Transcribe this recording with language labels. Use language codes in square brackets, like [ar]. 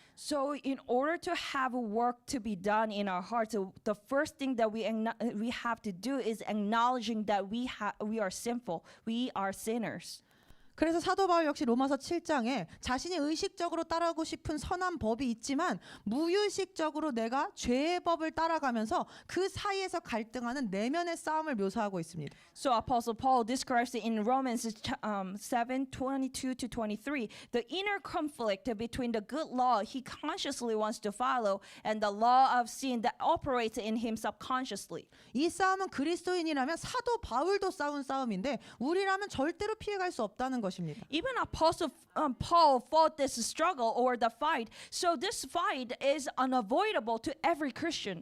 [en] So in order to have work to be done in our hearts, the first thing that we have to do is acknowledging that we are sinful, we are sinners. [ko] 그래서 사도 바울 역시 로마서 7장에 자신이 의식적으로 따르고 싶은 선한 법이 있지만 무의식적으로 내가 죄의 법을 따라가면서 그 사이에서 갈등하는 내면의 싸움을 묘사하고 있습니다. [en] So Apostle Paul describes it in Romans 7:22 to 23, the inner conflict between the good law he consciously wants to follow and the law of sin that operates in him subconsciously. [ko] 이 싸움은 그리스도인이라면 사도 바울도 싸운 싸움인데 우리라면 절대로 피해갈 수 없다는 것입니다. [en] Even Apostle Paul fought this struggle or the fight. So this fight is unavoidable to every Christian.